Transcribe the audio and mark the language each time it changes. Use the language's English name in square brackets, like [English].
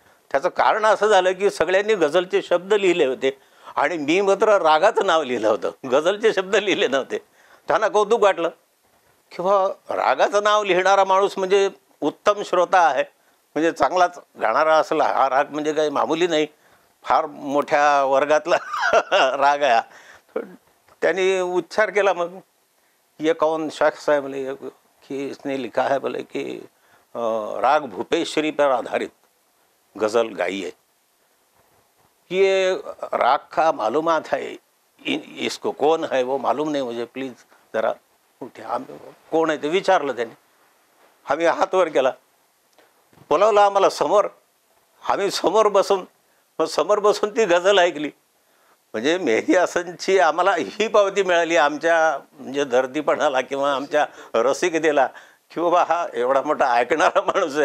[Marathi] त्याचं कारण असं झालं की सगळ्यांनी गझलचे शब्द लिहिले होते आणि मी मात्र रागाचं नाव लिहिलं होतं, गझलचे शब्द लिहिले नव्हते. त्यांना कौतुक वाटलं किंवा रागाचं नाव लिहिणारा माणूस म्हणजे उत्तम श्रोता आहे, म्हणजे चांगलाच गाणारा असला. हा राग म्हणजे काही मामूली नाही, फार मोठ्या वर्गातला राग आहे. त्यांनी उच्चार केला. [Hindi] मग ये कौन शख्स है बोले कि इसने लिखा है बोले कि राग भूपेश्वरी पर आधारित गज़ल गाई है. ये राग का मालूमात है, इसको कौन है वो मालूम नहीं मुझे, प्लीज जरा उठे. [Marathi] कोण आहे ते विचारलं त्यांनी. आम्ही हात वर केला, बोलावलं आम्हाला समोर. आम्ही समोर बसून ती गझल ऐकली. म्हणजे मेहदी हसनची आम्हाला ही पावती मिळाली आमच्या म्हणजे दर्दीपणाला किंवा आमच्या रसिकतेला की बाबा हा एवढा मोठा ऐकणारा माणूस आहे.